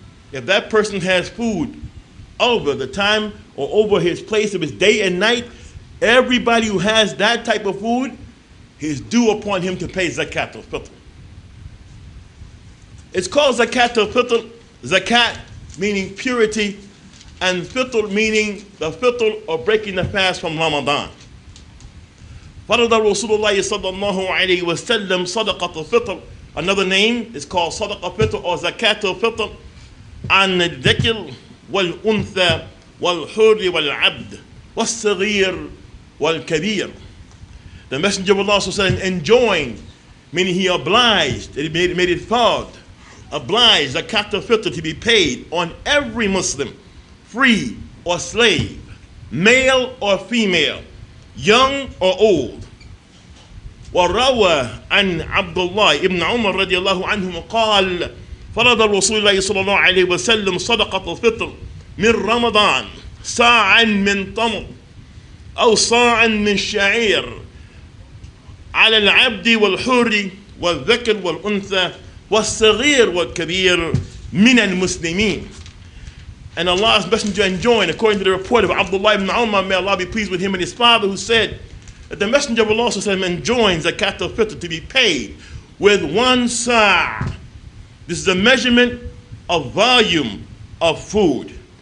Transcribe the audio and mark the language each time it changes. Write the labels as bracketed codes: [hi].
[en] If that person has food over the time or over his place of his day and night, everybody who has that type of food is due upon him to pay Zakaatul Fitr. It's called Zakaatul Fitr. Zakat meaning purity, and fitr meaning the fitr or breaking the fast from Ramadan. [ar] فرض رسول الله صلى الله عليه وسلم صدقة الفطر. [en] Another name is called [ar] صدقة الفطر or Zakaatul Fitr عن الذكر والأنثى والحر والعبد والصغير والكبير. [en] The Messenger of Allah enjoined, meaning he obliged, he made it fard, obliged Zakaatul Fitr to be paid on every Muslim, free or slave, male or female, young or old. [ar] وروى عن عبد الله ابن عمر رضي الله عنهما قال فرض رسول الله صلى الله عليه وسلم صدقة الفطر من رمضان صاعا من تمر أو صاعا من شعير على العبد والحر والذكر والأنثى والصغير والكبير من المسلمين. [en] And Allah's Messenger enjoined, according to the report of Abdullah ibn Umar, may Allah be pleased with him and his father, who said that the Messenger of Allah enjoined Zakaatul Fitr to be paid with 1 sa'. This is a measurement of volume of food.